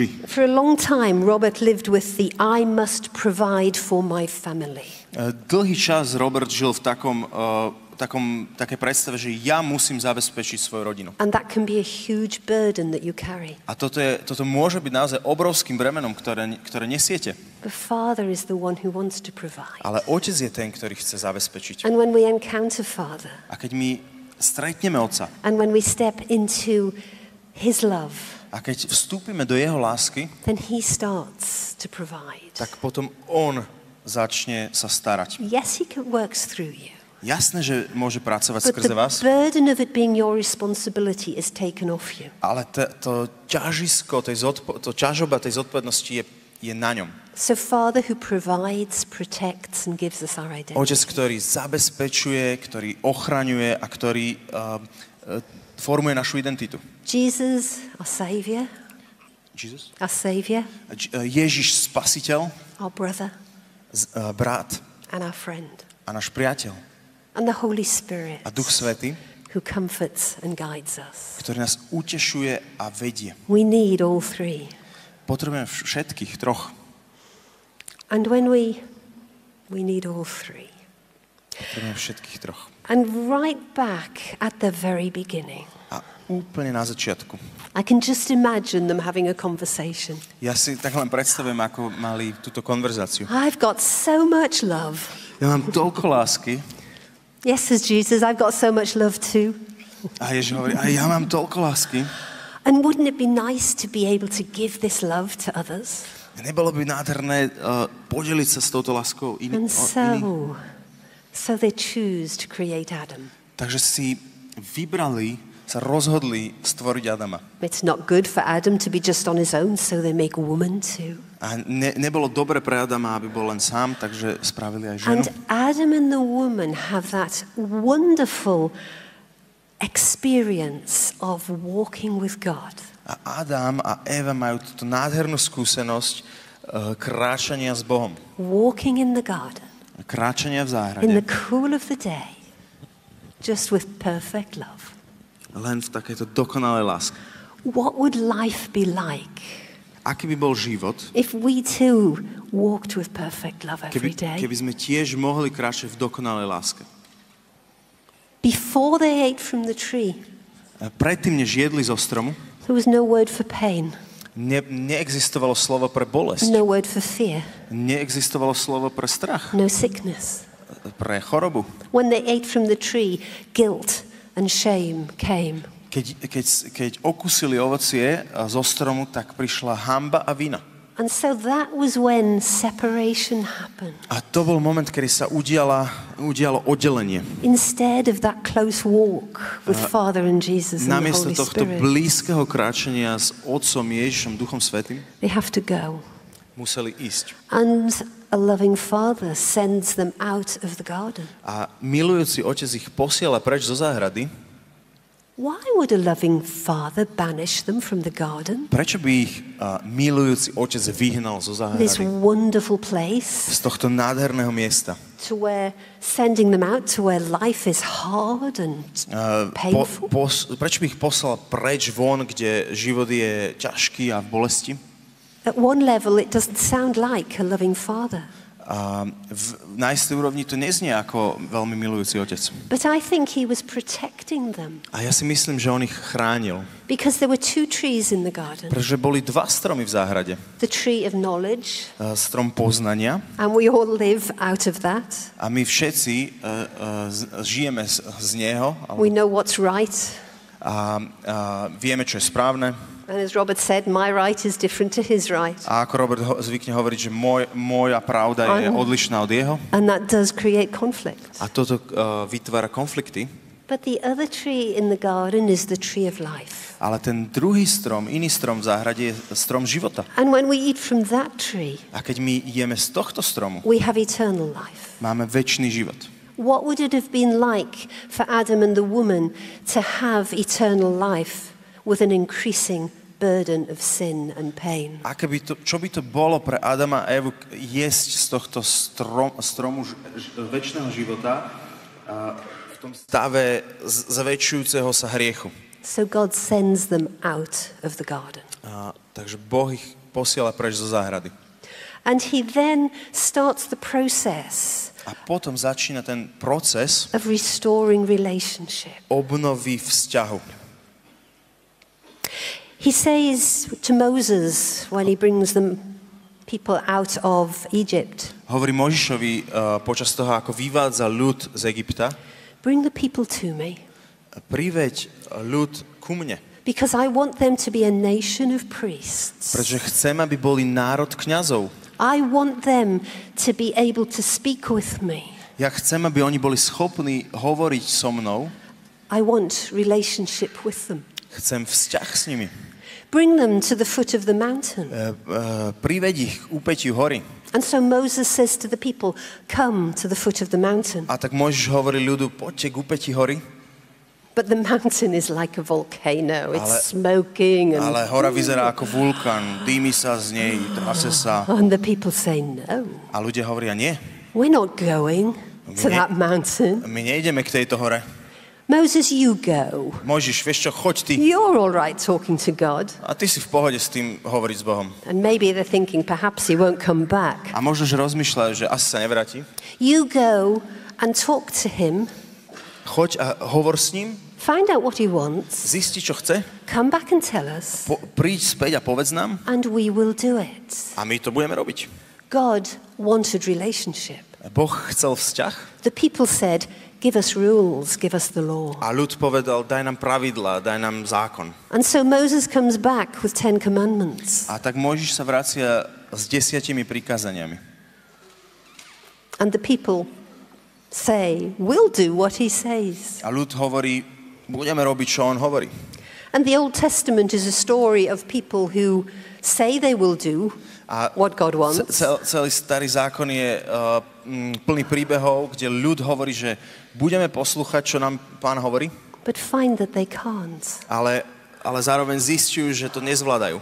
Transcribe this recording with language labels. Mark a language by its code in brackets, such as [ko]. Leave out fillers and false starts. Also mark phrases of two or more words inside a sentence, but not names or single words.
[en] For a long time Robert lived with the I must provide for my family. [sk] Dlhý čas Robert žil v také predstave, že ja musím zabezpečiť svoju rodinu. [en] And that can be a huge burden that you carry. [sk] A toto môže byť naozaj obrovským bremenom, ktoré nesiete. [en] The Father is the one who wants to provide. [sk] Ale Otec je ten, ktorý chce zabezpečiť. [en] And when we encounter Father, [sk] A keď my stretneme Otca, [en] and when we step into His love, [sk] a keď vstúpime do jeho lásky, [en] then He starts to provide. [sk] tak potom on začne sa starať. [en] Yes, He works through you. [sk] Jasné, že môže pracovať [en] But [sk] skrze [en] the [sk] vás, [en] burden of it being your responsibility is taken off you. [sk] ale to ťažisko, to ťažoba tej zodpovednosti je na ňom. [en] So Father who provides, protects and gives us our identity. [sk] Otec, ktorý zabezpečuje, ktorý ochraňuje a ktorý formuje našu identitu. [en] Jesus, our Savior, [sk] Ježiš, spasiteľ, [en] our brother [sk] brat [en] and our friend. [sk] a náš priateľ. [en] And the Holy Spirit [sk] A Duch Svätý, [en] who comforts and guides us. [sk] ktorý nás utešuje a vedie. [en] We need all three. [sk] Potrebujeme všetkých troch. [en] And when we need all three. [sk] Potrebujeme všetkých troch. [en] And right back at the very beginning, [sk] A úplne na začiatku. [en] I can just imagine them having a conversation. [sk] Ja si tak len predstavím, ako mali túto konverzáciu. [en] I've got so much love. [sk] Ja mám toľko lásky. [en] Yes, says Jesus, I've got so much love too. [sk] A Ježiš hovorí, a ja mám toľko lásky. [en] And wouldn't it be nice to be able to give this love to others? [sk] Nebolo by nádherné podeliť sa s touto láskou [en] And [sk] iným? [en] so they choose to create Adam. [sk] Takže si sa rozhodli stvoriť Adama. [en] It's not good for Adam to be just on his own, so they make a woman too. [sk] A nebolo dobre pre Adama, aby bol len sám, takže spravili aj ženu. [en] And Adam and the woman have that wonderful experience of walking with God. [sk] A Adam a Eva majú túto nádhernú skúsenosť kráčania s Bohom. [en] Walking in the garden, [sk] Kráčania v záhrade. [en] in the cool of the day, just with perfect love. [sk] Len v takejto dokonalej láske. [en] What would life be like [sk] Aký by bol život, [en] if we too walked with perfect love every day? [sk] keby sme tiež mohli kráčať v dokonalej láske? [en] Before they ate from the tree, [sk] Predtým, než jedli zo stromu, [en] there was no word for pain, [sk] neexistovalo slovo pre bolesť. [en] no word for fear, [sk] Neexistovalo slovo pre strach, [en] no sickness. [sk] pre chorobu. [en] When they ate from the tree, guilt and shame came. [sk] Keď okusili ovocie zo stromu, tak prišla hanba a vina. [en] And so that was when separation happened. [sk] A to bol moment, kedy sa udialo oddelenie. [en] Instead of that close walk with Father and Jesus and the [sk] Namiesto [en] Holy [sk] tohto [en] Spirit, [sk] blízkeho kráčania s Otcom Ježišom, Duchom Svätým, [en] they have to go. [sk] museli ísť. [en] And a loving Father sends them out of the garden. [sk] A milujúci Otec ich posiela preč zo záhrady. [en] Why would a loving Father banish them from the garden? [sk] Prečo by ich milujúci Otec vyhnal zo [en] This [sk] záhrady? [en] wonderful place [sk] Z tohto nádherného miesta. [en] to where sending them out to where life is hard and painful. [sk] Prečo by ich poslal preč von, kde život je ťažký a v bolesti? [en] At one level, it doesn't sound like a loving Father. [sk] A na istej úrovni to neznie ako veľmi milujúci Otec. [en] But I think he was protecting them [sk] A ja si myslím, že on ich chránil. [en] because there were two trees in the garden. [sk] Pretože boli dva stromy v záhrade. [en] The tree of knowledge, [sk] Strom poznania. [en] and we all live out of that. [sk] A my všetci žijeme z neho. [en] We know what's right. [sk] A vieme, čo je správne. [en] And as Robert said, my right is different to his right. [sk] A ako Robert zvykne hovoriť, že moja pravda je odlišná od jeho. [en] And that does create conflict. [sk] A toto vytvára konflikty. [en] But the other tree in the garden is the tree of life. [sk] Ale ten druhý strom, iný strom v záhrade je strom života. [en] And when we eat from that tree, [sk] A keď my jeme z tohto stromu, [en] we have eternal life. [sk] máme večný život. [en] What would it have been like for Adam and the woman to have eternal life with an increasing burden of sin and pain? [sk] Čo by to bolo pre Adama a Evu jesť z tohto stromu večného života v tom stave zväčšujúceho sa hriechu? [en] So God sends them out of the garden. [sk] Takže Boh ich posiela preč zo záhrady. [en] And he then starts the process [sk] A potom začína ten proces [en] of restoring relationship. [sk] obnovy vzťahu. [en] He says to Moses when he brings the people out of Egypt, [sk] Hovorí Možišovi počas toho, ako vyvádza ľud z Egypta, [en] bring the people to me, [sk] priveď ľud ku mne, [en] because I want them to be a nation of priests. [sk] pretože chcem, aby boli národ kňazov. [en] I want them to be able to speak with me. [sk] Ja chcem, aby oni boli schopní hovoriť so mnou. [en] I want relationship with them. [sk] Chcem vzťah s nimi. [en] Bring them to the foot of the mountain. [sk] Priveď ich k úpätiu hory. [en] And so Moses says to the people, come to the foot of the mountain. [sk] A tak Mojžiš hovorí ľudu, poďte k úpäti hory. [en] But the mountain is like a volcano. It's smoking. [sk] Ale hora vyzerá ako vulkán. Dými sa z nej, trase sa. [en] And the people say, no, [sk] A ľudia hovoria, nie. [en] we're not going to that mountain. [sk] My nejdeme k tejto hore. [en] Moses, you go. [sk] Mojžiš, vieš čo, choď ty. [en] You're all right talking to God. [sk] A ty si v pohode s tým hovoriť s Bohom. [en] And maybe they're thinking perhaps he won't come back. [sk] A možno, že rozmýšľajú, že asi sa nevráti. [en] You go and talk to him. [sk] Choď a hovor s ním, [en] Find out what he wants. [sk] zisti, čo chce, [en] Come back and tell us. [sk] príď späť a povedz nám [en] And we will do it. [sk] a my to budeme robiť. [en] God wanted relationship. [sk] Boh chcel vzťah [en] The people said, give us rules, give us the law. [sk] a ľud povedal, daj nám pravidlá, daj nám zákon. [en] And so Moses comes back with 10 commandments. [sk] A tak Mojžiš sa vracia s 10 prikázaniami. [en] And the people say, we'll do what he says. [sk] A ľud hovorí, budeme robiť, čo on hovorí. [en] And the Old Testament is a story of people who say they will do [sk] A [en] what God wants, [sk] celý starý zákon je plný príbehov, kde ľud hovorí, že budeme poslúchať, čo nám Pán hovorí, [en] but find that they can't. [sk] ale zároveň zistujú, že to nezvládajú.